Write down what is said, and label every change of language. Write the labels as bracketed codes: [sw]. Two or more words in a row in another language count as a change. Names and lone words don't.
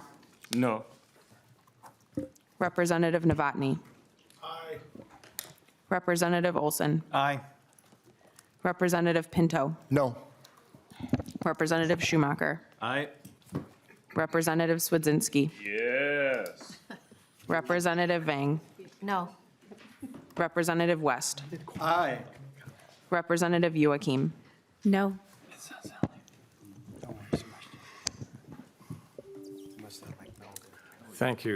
[en] No. Representative Novotny. Aye. Representative Olson. Aye. Representative Pinto. No. Representative Schomacker. Aye. Representative Swedzinski. Yes. Representative Vang. No. Representative West. Aye. Representative Joachim. No. Thank you.